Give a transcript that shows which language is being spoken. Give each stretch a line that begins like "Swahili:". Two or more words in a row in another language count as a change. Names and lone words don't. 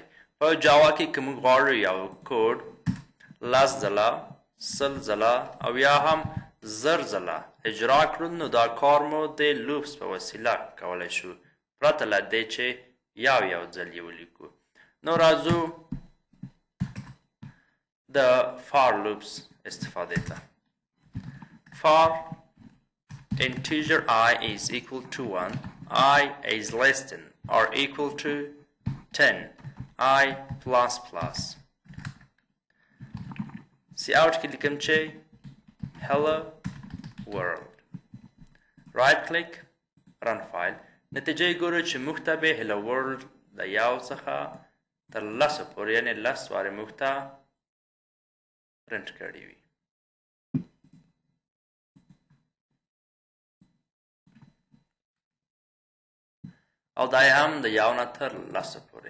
Pashto: په جاوا کې که موږ غواړو یو کوډ 10 ځله، 100 ځله او یا هم 1000 ځله اجرا کړو، نو دا کار مو د لوپس په وسیله کولی شو، پرته له دې چې یو ځل یې ولیکو. نو راځو د
English: for loops
Pashto: استفادې ته.
English: فار integer I is equal to 1, I is less than or equal to 10, I plus plus. See out
Pashto: کې لیکم چې
English: hello world. Right click, run file.
Pashto: نتیجه یې ګورو چې موږ ته به
English: hello world
Pashto: د یو څخه تر 10 پورې یعنې 10 وارې موږ ته پرنټ کړي وي. او دا هم د یو نه تر 10 پورې.